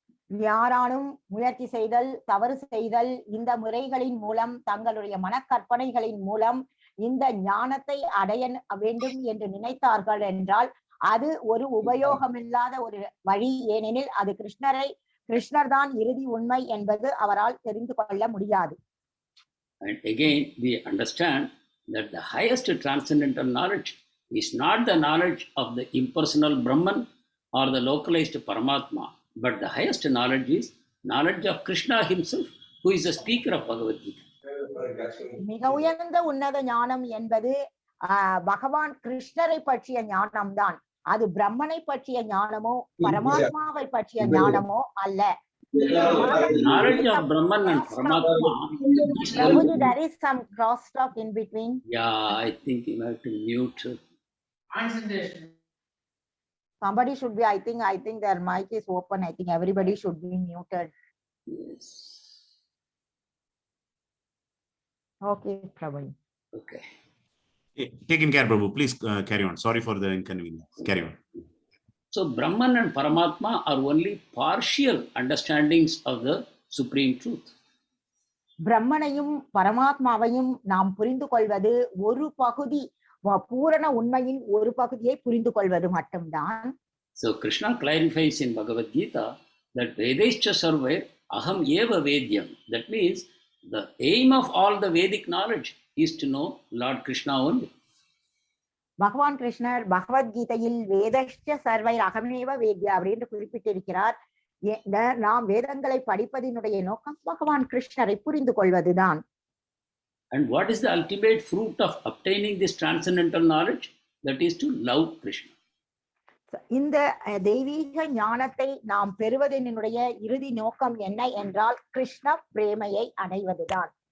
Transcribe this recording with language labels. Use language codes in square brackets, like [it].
[ta] யாராலும் முயற்சி செய்தல், தவறு செய்தல், இந்த முறைகளின் மூலம் தங்களுடைய மனக்கற்பனைகளின் மூலம் இந்த ஞானத்தை அடைய வேண்டும் என்று நினைத்தார்கள் என்றால் அது ஒரு உபயோகமில்லாத ஒரு வழி. ஏனெனில் அது கிருஷ்ணர் தான் இறுதி உண்மை என்பது அவரால் தெரிந்து கொள்ள முடியாது. [en] And again, we understand that the highest transcendental knowledge is not the knowledge of the impersonal Brahman or the localized Paramatma, but the highest knowledge is knowledge of Krishna himself, who is the speaker of Bhagavad Gita. [ta] மிக உயர்ந்த உன்னத ஞானம் என்பது பகவான் கிருஷ்ணரை பற்றிய ஞானம்தான். அது பிரம்மனை பற்றிய ஞானமோ பரமாத்மாவை பற்றிய ஞானமோ அல்ல. [en] Knowledge of Brahman and Paramatma. Prabhuji, there is some crosstalk in between. Yeah, I think you have to mute. Somebody should be, I think their mic is open. I think everybody should be muted. Yes. Okay, Prabhuji. Okay. Taking care, Prabhu. Please carry on. Sorry for the inconvenience. Carry on. So Brahman and Paramatma are only partial understandings of the supreme truth. [ta] பிரம்மனையும் பரமாத்மாவையும் நாம் புரிந்து கொள்வது ஒரு பகுதி, பூரண உண்மையின் ஒரு பகுதியை புரிந்து கொள்வது மட்டும்தான். [en] So Krishna clarifies in Bhagavad Gita that [sa] Vedaischa sarve aham eva vedyam. [en] That means the aim of all the Vedic knowledge is to know Lord Krishna only. [ta] பகவான் கிருஷ்ணர் பகவத்கீதையில் [sa] வேதஸ்ய சர்வை அகமேவ வேத்யா [ta] அப்படின்னு குறிப்பிட்டிருக்கிறார். நாம் வேதங்களை படிப்பதினுடைய நோக்கம் பகவான் கிருஷ்ணரை புரிந்து கொள்வதுதான். [en] And what is the ultimate fruit of obtaining this transcendental knowledge? That is to love Krishna. [ta] இந்த தெய்வீக ஞானத்தை நாம் பெறுவதனுடைய இறுதி நோக்கம் என்ன என்றால் கிருஷ்ண பிரேமையை அடைவதுதான்.